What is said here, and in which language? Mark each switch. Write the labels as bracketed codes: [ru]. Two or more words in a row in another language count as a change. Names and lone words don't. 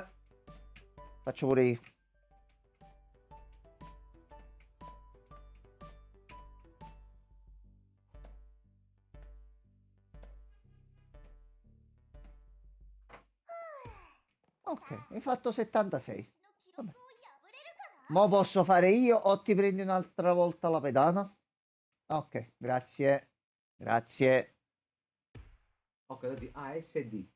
[it] Faccio pure io. Ok, hai fatto 76. [ja] 私の記録を破れるかな？ [it] Mo posso fare io o ti prendi un'altra volta la pedana? Ok, grazie. Grazie. ok, così A, S e D.